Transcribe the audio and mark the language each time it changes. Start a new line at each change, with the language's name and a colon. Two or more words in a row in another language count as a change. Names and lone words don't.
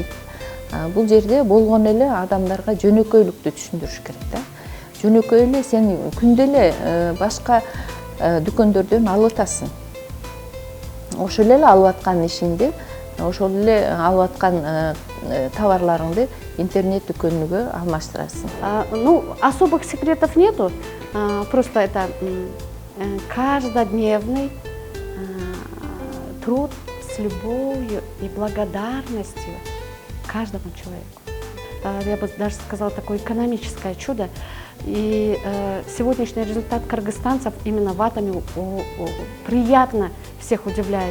Kyrgyz: Бул жерде болгон эле адамдарга жөнөкөйлүктү түшүндүрүш керек да. Жөнөкөй эле сен күндө эле башка дүкөндөрдөн алып атасың. Ошол эле алып аткан ишиңди, ошол эле алып аткан товарларыңды интернет дүкөнүгө алмаштырасың.
Russian: Ну, особых секретов нету, просто это каждодневный труд с любовью и благодарностью каждому человеку. Я бы даже сказала, такое экономическое чудо. И сегодняшний результат кыргызстанцев именно в атоме приятно всех удивляет.